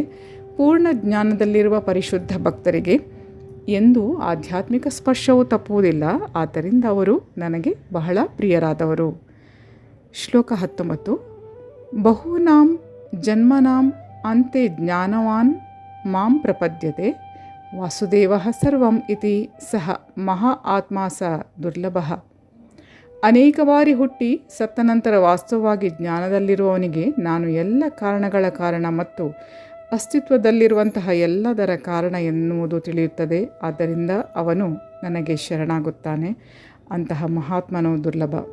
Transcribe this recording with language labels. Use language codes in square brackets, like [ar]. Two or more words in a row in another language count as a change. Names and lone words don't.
[kn] ಪೂರ್ಣ ಜ್ಞಾನದಲ್ಲಿರುವ ಪರಿಶುದ್ಧ ಭಕ್ತರಿಗೆ ಎಂದೂ ಆಧ್ಯಾತ್ಮಿಕ ಸ್ಪರ್ಶವು ತಪ್ಪುವುದಿಲ್ಲ. ಆದ್ದರಿಂದ ಅವರು ನನಗೆ ಬಹಳ ಪ್ರಿಯರಾದವರು. [sa] ಶ್ಲೋಕ 19. ಬಹೂನಾಂ ಜನ್ಮನಾಂ ಅಂತೆ ಜ್ಞಾನವಾನ್ ಮಾಂ ಪ್ರಪದ್ಯತೆ ವಾಸುದೇವಃ ಸರ್ವಂ ಇತಿ ಸಹ ಮಹಾ ಆತ್ಮ ಸ ದುರ್ಲಭಃ. [kn] ಅನೇಕ ಬಾರಿ ಹುಟ್ಟಿ ಸತ್ತ ನಂತರ ವಾಸ್ತವವಾಗಿ ಜ್ಞಾನದಲ್ಲಿರುವವನಿಗೆ ನಾನು ಎಲ್ಲ ಕಾರಣಗಳ ಕಾರಣ ಮತ್ತು ಅಸ್ತಿತ್ವದಲ್ಲಿರುವಂತಹ ಎಲ್ಲದರ ಕಾರಣ ಎನ್ನುವುದು ತಿಳಿಯುತ್ತದೆ. ಆದ್ದರಿಂದ ಅವನು ನನಗೆ ಶರಣಾಗುತ್ತಾನೆ. ಅಂತಹ ಮಹಾತ್ಮನು ದುರ್ಲಭ.